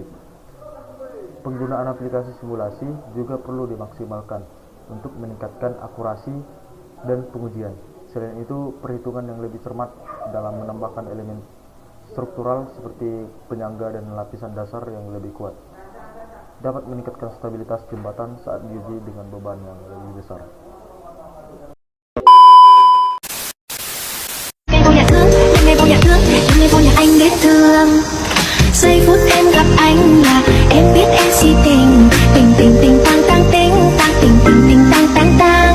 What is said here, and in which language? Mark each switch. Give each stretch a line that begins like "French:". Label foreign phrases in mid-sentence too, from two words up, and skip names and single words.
Indonesian: Penggunaan aplikasi simulasi juga perlu dimaksimalkan untuk meningkatkan akurasi dan pengujian. Selain itu, perhitungan yang lebih cermat dalam menambahkan elemen struktural seperti penyangga dan lapisan dasar yang lebih kuat dapat meningkatkan stabilitas jembatan saat diuji dengan beban yang lebih besar.
Vietnamese: Giây phút em gặp anh là em biết em si tình, tình tình tình tăng tăng tình tăng tình tình tình tăng tăng tăng.